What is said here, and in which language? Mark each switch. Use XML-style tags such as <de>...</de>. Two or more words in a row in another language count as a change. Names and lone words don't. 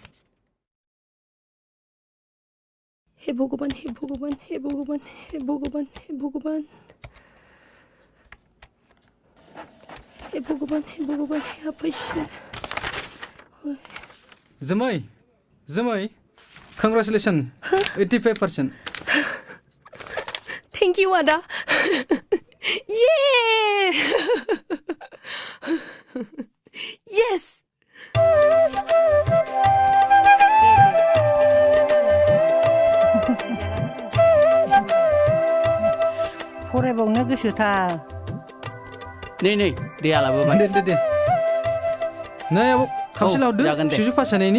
<brx>हे भगबान हे आफाइसोर जोमै कंग्रेचुलेसन 85%</brx> <en>thank you</en> <brx>आदा ये यस फरायबावनो गोसोथार नै दैया लाबोबाय दे नै आबौ खापसे लाबोदो फिसौजो पास जानायनि</brx>